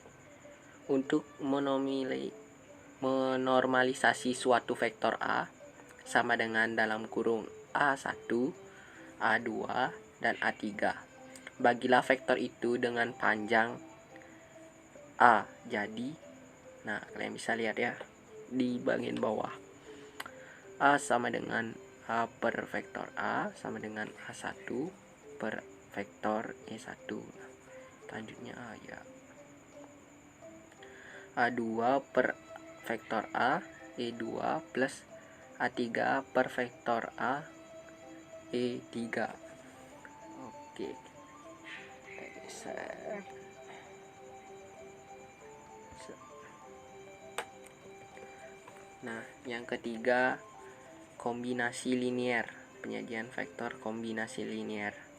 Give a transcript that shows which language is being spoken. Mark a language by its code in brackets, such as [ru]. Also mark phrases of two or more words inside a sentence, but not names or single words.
[id] Untuk menormalisasi suatu vektor A sama dengan dalam kurung A1, A2, dan A3. Bagilah vektor itu dengan panjang A. Jadi, nah kalian bisa lihat ya di bagian bawah. A sama dengan A per vektor A sama dengan A1 per vektor E1. Selanjutnya A ya. A2 per vektor A E2 plus A3 per vektor A E3. Oke. Nah, yang ketiga kombinasi linear, penyajian vektor kombinasi linear.